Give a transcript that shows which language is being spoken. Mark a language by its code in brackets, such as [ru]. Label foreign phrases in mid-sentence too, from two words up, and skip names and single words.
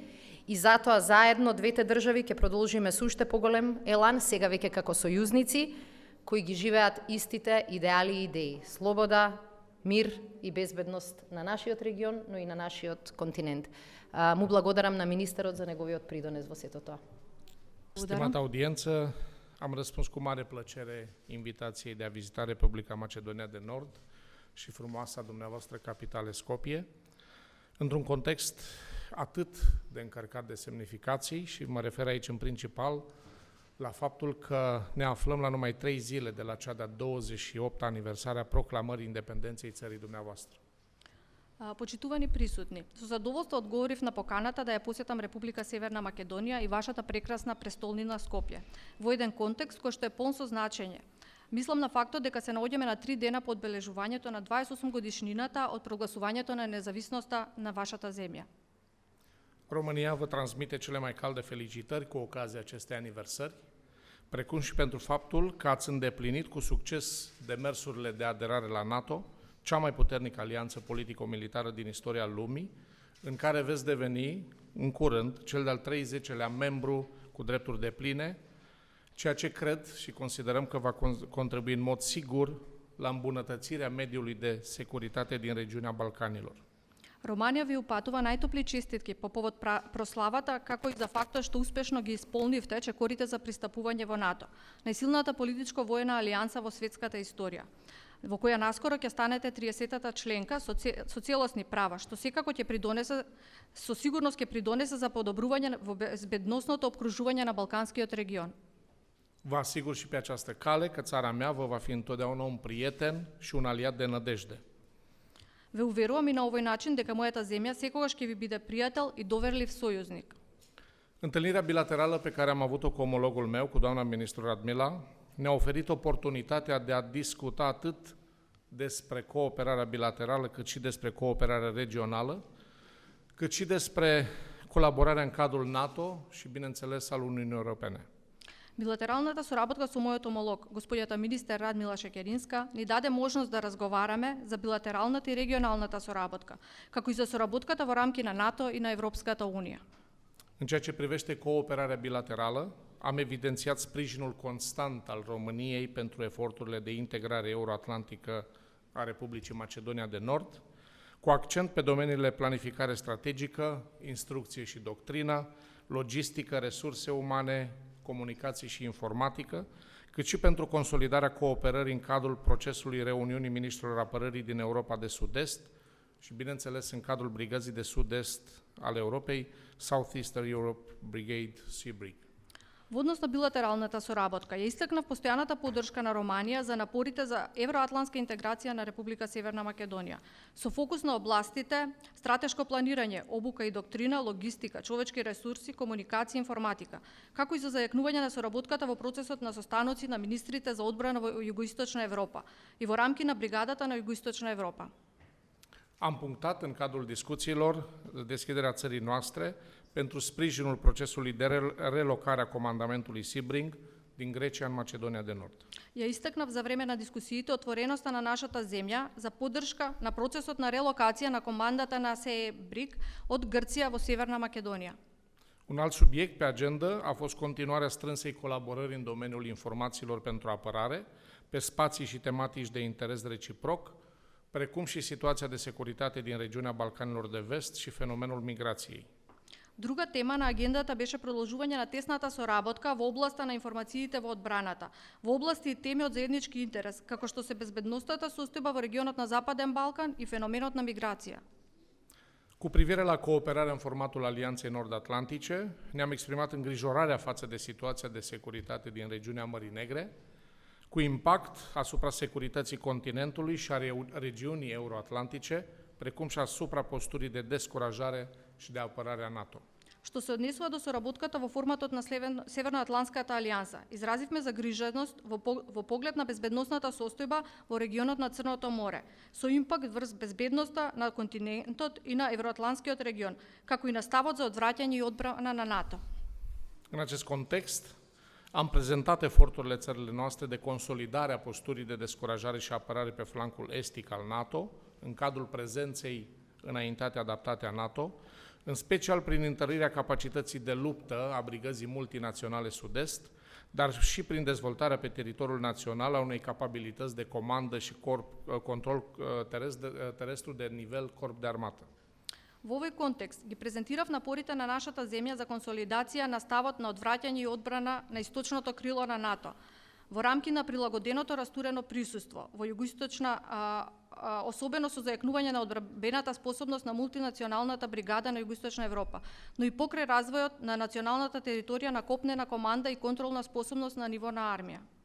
[mk] И затоа заедно двете држави ќе продолжиме со уште поголем елан, сега веќе како сојузници, кои ги живеат истите идеали и идеи. Слобода, мир и безбедност на нашиот регион, но и на нашиот континент. Му благодарам на министерот за неговиот придонес во сето тоа. [ro] Stimată audiență, am răspuns cu mare plăcere invitației de a vizita Republica Macedonia de Nord și frumoasa dumneavoastră capitală Skopje, într-un context atât de încărcat de semnificații și mă refer aici în principal la faptul că ne aflăm la numai 3 zile de la cea de-a 28-a aniversare a proclamării independenței țării dumneavoastră. [mk] Почитувани присутни, со задоволство одговорив на поканата да ја посетам Република Северна Македонија и вашата прекрасна престолнина Скопје, во еден контекст кој што е полн со значење. Мислам на фактот дека се наоѓаме на 3 дена по одбележувањето на 28 годишнината од прогласувањето на независноста на вашата земја. [ro] România vă transmite cele mai calde felicitări cu ocazia acestei aniversări, precum și pentru faptul că ați îndeplinit cu succes demersurile de aderare la NATO, cea mai puternică alianță politico-militară din istoria lumii, în care veți deveni, în curând, cel de-al 30-lea membru cu drepturi depline, ceea ce cred și considerăm că va contribui în mod sigur la îmbunătățirea mediului de securitate din regiunea Balcanilor. [mk] Романија ви упатува најтопли честитки по повод прославата, како и за фактот што успешно ги исполнивте чекорите за пристапување во НАТО, најсилната политичко-војна алијанса во светската историја, во која наскоро ќе станете 30-та членка со целосни права, што секако ќе придонесе, со сигурност ќе придонесе за подобрување во безбедносното опкружување на Балканскиот регион. [ro] Vă asigur și pe această cale că țara mea vă va fi întotdeauna un prieten și un aliat de nădejde. [mk] Ве уверувам и на овој начин дека мојата земја секогаш ќе ви биде пријател и доверлив сојузник. [ro] Întâlnirea bilaterală pe care am avut-o cu omologul meu, cu doamna ministru Radmila, ne-a oferit oportunitatea de a discuta atât despre cooperarea bilaterală, cât și despre cooperarea regională, cât și despre colaborarea în cadrul NATO și, bineînțeles, al Uniunii Europene. [mk] Билатералната соработка со мојот омолог, господјата министер Радмила Шекеринска, ни даде можност да разговараме за билатералната и регионалната соработка, како и за соработката во рамки на НАТО и на Европската Унија. [ro] În ceea ce privește cooperarea bilaterală, am evidențiat sprijinul constant al României pentru eforturile de integrare euroatlantică a Republicii Macedonia de Nord, cu accent pe domeniile planificare strategică, instrucție și doctrină, logistică, resurse umane, comunicații și informatică, cât și pentru consolidarea cooperării în cadrul procesului reuniunii ministrilor apărării din Europa de Sud-Est și, bineînțeles, în cadrul Brigăzii de Sud-Est al Europei, Southeastern Europe Brigade Seabrig. [mk] Во однос на билатералната соработка, ја истакнав постојаната поддршка на Романија за напорите за евроатлантска интеграција на Република Северна Македонија, со фокус на областите стратешко планирање, обука и доктрина, логистика, човечки ресурси, комуникација и информатика, како и за зајакнување на соработката во процесот на состаноци на министрите за одбрана во Југоисточна Европа и во рамки на бригадата на Југоисточна Европа. [ro] Am punctat în cadrul discuțiilor deschiderea țării noastre pentru sprijinul procesului de relocare a comandamentului Seabrig din Grecia în Macedonia de Nord. [mk] Ја истакнав за време на дискусиите отвореноста на нашата земја за поддршка на процесот на релокација на командата на Seabrig од Грција во Северна Македонија. [ro] Un alt subiect pe agenda a fost continuarea strânsei colaborări în domeniul informațiilor pentru apărare, pe spații și tematici de interes reciproc, precum și situația de securitate din regiunea Balcanilor de Vest și fenomenul migrației. [mk] Друга тема на агендата беше продолжување на тесната соработка во областа на информациите во одбраната, во области и теми од заеднички интерес, како што се безбедностната состојба во регионот на Западен Балкан и феноменот на миграција. [ro] Cu privire la cooperarea în formatul Alianței Nord-Atlantice, ne-am exprimat îngrijorarea față de situația de securitate din regiunea Mării Negre, cu impact asupra securității continentului și a regiunii euroatlantice, precum și asupra posturii de descurajare și de apărare a NATO. [mk] Што се однесува до соработката во форматот на Северноатлантската алијанса, изразивме загриженост во поглед на безбедносната состојба во регионот на Црното море, со импакт врз безбедноста на континентот и на Евроатлантскиот регион, како и на ставот за одвраќање и одбрана на НАТО. [ro] În acest context, am prezentat eforturile țările noastre de consolidare a posturii de descurajare și apărare pe flancul estic al NATO, în cadrul prezenței înaintate adaptate a NATO, în special prin întărirea capacității de luptă a Brigăzii Multinaționale Sud-Est, dar și prin dezvoltarea pe teritoriul național a unei capabilități de comandă și control terestru de nivel corp de armată. [mk] Во овој контекст ги презентирав напорите на нашата земја за консолидација на ставот на одвраќање и одбрана на источното крило на НАТО, во рамки на прилагоденото растурено присуство во југоисточна, особено со зајакнување на одбранбената способност на мултинационалната бригада на Југоисточна Европа, но и покрај развојот на националната територија на копнена команда и контролна способност на ниво на армија.